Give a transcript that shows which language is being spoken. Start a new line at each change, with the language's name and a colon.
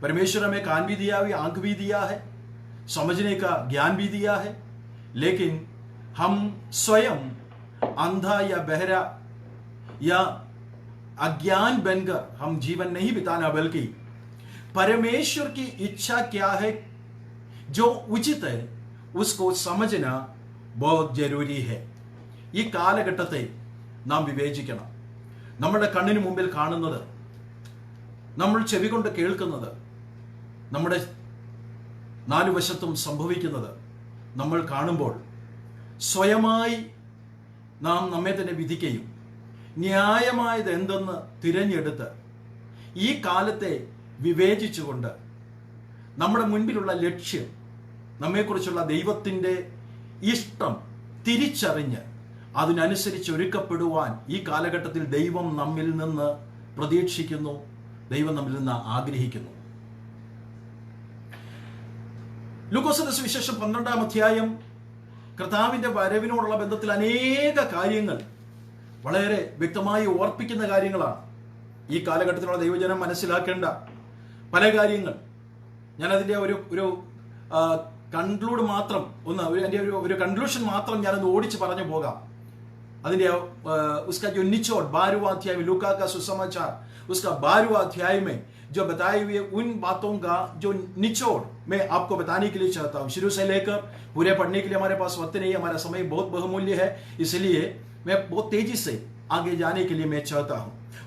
Hindi: परमेश्वर हमें कान भी दिया हुआ, आंख भी दिया है, समझने का ज्ञान भी दिया है, लेकिन हम स्वयं अंधा या बहरा या अज्ञान बनकर हम जीवन नहीं बिताना, बल्कि परमेश्वर की इच्छा क्या है, जो उचित है, उसको समझना बहुत जरूरी है.
Malayalam: ഈ കാലഘട്ടത്തെ നാം വിവേചിക്കണം. നമ്മുടെ കണ്ണിന് മുമ്പിൽ കാണുന്നത്, നമ്മൾ ചെവി കൊണ്ട് കേൾക്കുന്നത്, നമ്മുടെ നാലു വശത്തും സംഭവിക്കുന്നത് നമ്മൾ കാണുമ്പോൾ സ്വയമായി നാം നമ്മെ തന്നെ വിധിക്കുകയും ന്യായമായത് എന്തെന്ന് തിരഞ്ഞെടുത്ത് ഈ കാലത്തെ വിവേചിച്ചുകൊണ്ട് നമ്മുടെ മുൻപിലുള്ള ലക്ഷ്യം, നമ്മെക്കുറിച്ചുള്ള ദൈവത്തിൻ്റെ ഇഷ്ടം തിരിച്ചറിഞ്ഞ് അതിനനുസരിച്ച് ഒരുക്കപ്പെടുവാൻ ഈ കാലഘട്ടത്തിൽ ദൈവം നമ്മിൽ നിന്ന് പ്രതീക്ഷിക്കുന്നു, ദൈവം നമ്മിൽ നിന്ന് ആഗ്രഹിക്കുന്നു. ലൂക്കോസിന്റെ സുവിശേഷം 12-ാം അധ്യായം കർത്താവിന്റെ വരവിനോടുള്ള ബന്ധത്തിൽ അനേക കാര്യങ്ങൾ വളരെ വ്യക്തമായി ഓർപ്പിക്കുന്ന കാര്യങ്ങളാണ്. ഈ കാലഘട്ടത്തിലുള്ള ദൈവജനം മനസ്സിലാക്കേണ്ട പല കാര്യങ്ങൾ. ഞാൻ അതിൻ്റെ ഒരു കൺക്ലൂഡ് മാത്രം എൻ്റെ ഒരു കൺക്ലൂഷൻ മാത്രം ഞാനൊന്ന് ഓടിച്ച് പറഞ്ഞു പോകാം. അതിൻ്റെ
Hindi: उसका जो निचोड़ 12वां अध्याय में, लूका का सुसमाचार उसका 12वां अध्याय में जो बताए हुए उन बातों का जो निचोड़ मैं आपको बताने के लिए चाहता हूं। शुरू से लेकर पूरे पढ़ने के लिए हमारे पास वक्त नहीं है, हमारा समय बहुत बहुमूल्य है, इसलिए मैं बहुत तेजी से आगे जाने के लिए मैं चाहता हूं।